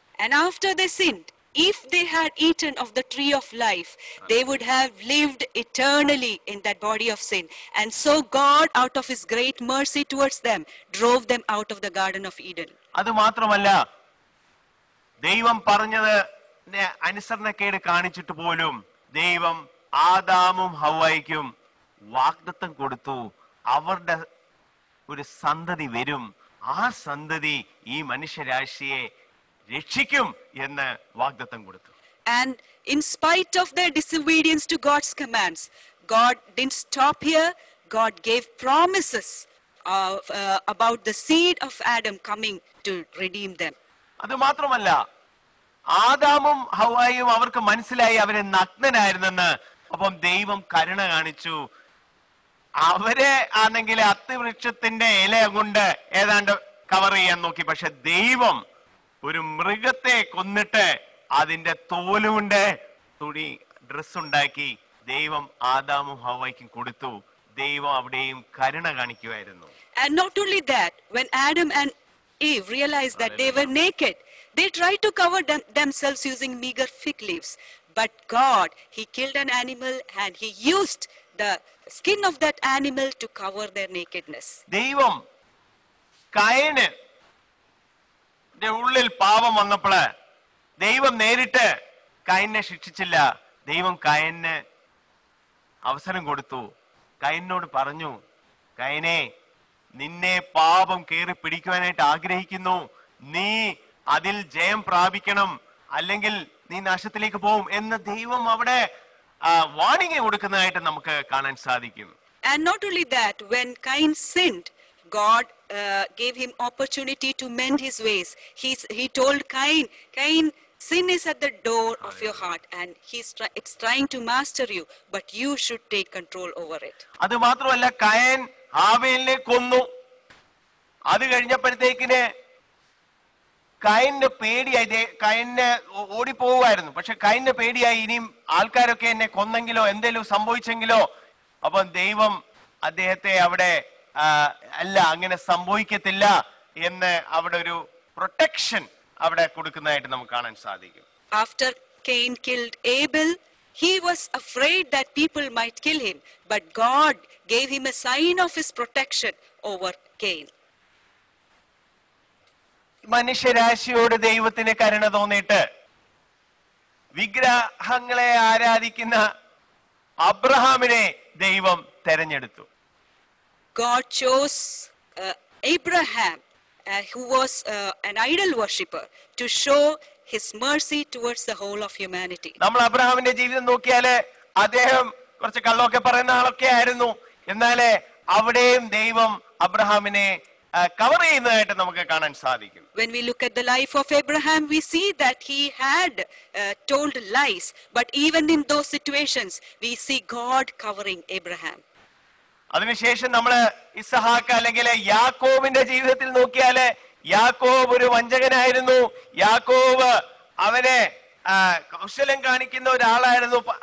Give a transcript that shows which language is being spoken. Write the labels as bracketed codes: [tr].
[en] And after they sinned, if they had eaten of the tree of life, they would have lived eternally in that body of sin. And so God, out of his great mercy towards them, drove them out of the Garden of Eden. [ml] അത് മാത്രമല്ല, ദൈവം പറഞ്ഞത് അനുസരണക്കേട് കാണിച്ചിട്ട് പോലും ദൈവം ആദാമും ഹവ്വായ്ക്കും വാഗ്ദത്തം കൊടുത്തു, അവരുടെ ഒരു സന്തതി വരും, ആ സന്തതി ഈ മനുഷ്യരാശിയെ രക്ഷിക്കും എന്ന് വാഗ്ദത്തം കൊടുത്തു. [en] And in spite of their disobedience to God's commands, God didn't stop here. God gave promises about the seed of Adam coming to redeem them. [ml] അത് മാത്രമല്ല, ആദാമും ഹവ്വായും അവർക്ക് മനസ്സിലായി അവരെ നഗ്നനായിരുന്നെന്ന്. അപ്പം ദൈവം കരുണ കാണിച്ചു. അവരെ ആണെങ്കിൽ അത്തിവൃക്ഷത്തിന്റെ ഇല കൊണ്ട് ഏതാണ്ട് കവർ ചെയ്യാൻ നോക്കി. പക്ഷെ ദൈവം ഒരു മൃഗത്തെ കൊന്നിട്ട് അതിന്റെ തോലുകൊണ്ട് തുണി ഡ്രസ് ഉണ്ടാക്കി ദൈവം ആദാമും ഹവ്വായ്ക്കും കൊടുത്തു. ദൈവം അവിടെയും കരുണ കാണിക്കുമായിരുന്നു. [en] And not only that, when Adam and Eve realized that they were naked, they tried to cover themselves using meager fig leaves. But God, he killed an animal and he used the skin of that animal to cover their nakedness. [ml] ദൈവം കയന് ഉള്ളിൽ പാപം വന്നപ്പോൾ ദൈവം നേരിട്ട് കയനെ ശിക്ഷിച്ചില്ല. ദൈവം കയന് അവസരം കൊടുത്തു. കയനോട് പറഞ്ഞു, കയനെ, നിന്നെ പാപം കയറി പിടിക്കുവാനായിട്ട് ആഗ്രഹിക്കുന്നു, നീ അതിൽ ജയം പ്രാപിക്കണം, അല്ലെങ്കിൽ നീ നാശത്തിലേക്ക് പോകും എന്ന് ദൈവം അവിടെ വാണിംഗ് കൊടുക്കുന്നതായിട്ട് നമുക്ക് കാണാൻ സാധിക്കും. [en] And not only that, when Cain sinned, God gave him opportunity to mend his ways. He told Cain, Cain, sin is at the door of your heart and it's trying to master you, but you should take control over it. [ml] അത് മാത്രമല്ല, കയൻ ഹാബേലിനെ കൊന്നു. അത് കഴിഞ്ഞപ്പോഴത്തേക്കിന് കയന് പേടിയായി, കയന് ഓടിപ്പോവായിരുന്നു. പക്ഷെ കയന് പേടിയായി, ഇനിയും ആൾക്കാരൊക്കെ എന്നെ കൊന്നെങ്കിലോ എന്തെങ്കിലും സംഭവിച്ചെങ്കിലോ. അപ്പം ദൈവം അദ്ദേഹത്തെ അവിടെ അല്ല, അങ്ങനെ സംഭവിക്കത്തില്ല എന്ന് അവിടെ ഒരു പ്രൊട്ടക്ഷൻ അവിടെ കൊടുക്കുന്നതായിട്ട് നമുക്ക് കാണാൻ സാധിക്കും. [en] After Cain killed Abel, he was afraid that people might kill him, but God gave him a sign of his protection over Cain. [ml] മനുഷ്യരാശിയോട് ദൈവത്തിന് കരുണ തോന്നിയിട്ട് വിഗ്രഹങ്ങളെ ആരാധിക്കുന്ന അബ്രഹാമിനെ ദൈവം തെരഞ്ഞെടുത്തു. [en] God chose Abraham, who was an idol worshipper, to show his mercy towards the whole of humanity. [ml] നമ്മൾ അബ്രഹാമിന്റെ ജീവിതം നോക്കിയാല് അദ്ദേഹം കുറച്ച് കള്ളമൊക്കെ പറയുന്ന ആളൊക്കെ ആയിരുന്നു. എന്നാല് അവിടെയും ദൈവം അബ്രഹാമിനെ കവർ ചെയ്യുന്നതായിട്ട് നമുക്ക് കാണാൻ സാധിക്കും. [en] When we look at the life of Abraham, we see that he had told lies, but even in those situations, we see God covering Abraham. [ml] അതിനുശേഷം നമ്മള് ഇസ്ഹാക്ക് അല്ലെങ്കിൽ യാക്കോബിന്റെ ജീവിതത്തിൽ നോക്കിയാല് യാക്കോബ് ഒരു വഞ്ചകനായിരുന്നു. യാക്കോബ് അവനെ കൗശലം കാണിക്കുന്ന ഒരാളായിരുന്നു.